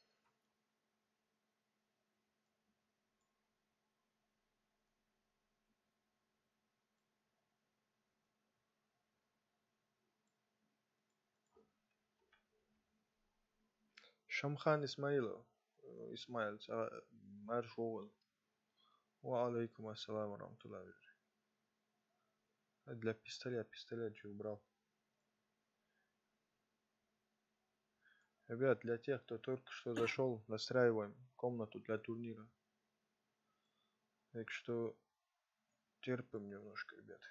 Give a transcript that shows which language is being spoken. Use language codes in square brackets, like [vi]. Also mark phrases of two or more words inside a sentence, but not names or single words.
[ru] Шамхан Исмаилов. Исмаил, Маршуол. [ar] وعليكم السلام ورحمة الله. [ru] Для пистолет же убрал. Ребят, для тех, кто только что зашел, настраиваем комнату для турнира. Так что терпим немножко, ребят.